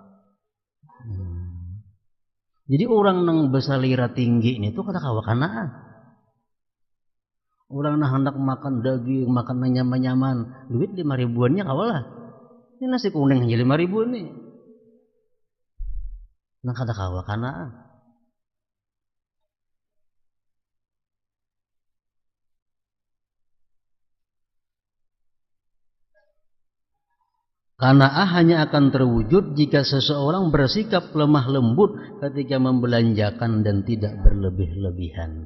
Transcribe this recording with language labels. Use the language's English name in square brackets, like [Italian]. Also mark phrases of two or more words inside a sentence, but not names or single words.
[Banjar] Jadi orang nang besalira tinggi ini tuh kada kawa kanaah. Orang nang hendak makan daging, makan nyaman-nyaman, duit 5 ribuannya kawalah. [Indonesian] Ini nasi kuning aja 5 ribu nih. [Banjar] Nang kada kawa kanaah. [Indonesian] Qanaah hanya akan terwujud jika seseorang bersikap lemah lembut ketika membelanjakan dan tidak berlebih-lebihan.